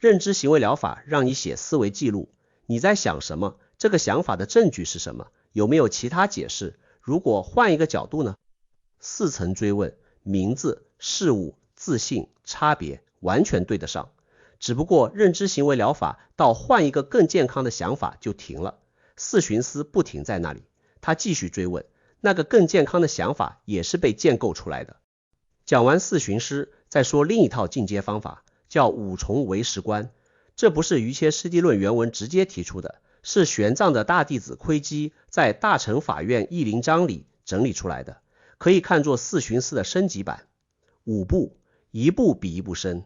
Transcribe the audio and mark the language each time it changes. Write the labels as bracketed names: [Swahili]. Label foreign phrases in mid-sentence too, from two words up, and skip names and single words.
[Chinese] 認知行為療法讓你寫思維記錄，你在想什麼？這個想法的證據是什麼？有沒有其他解釋？如果換一個角度呢？4層追問，名字、事物、自信、差別完全對得上，只不過認知行為療法到換一個更健康的想法就停了。四旬思不停在那裡，他繼續追問，那個更健康的想法也是被建構出來的。講完四旬思，再說另一套進階方法，叫五重唯識觀。這不是瑜伽師地論原文直接提出的，是玄奘的大弟子窥基在大乘法院义林章裡整理出來的，可以看作四旬思的升級版。5步，一步比一步深。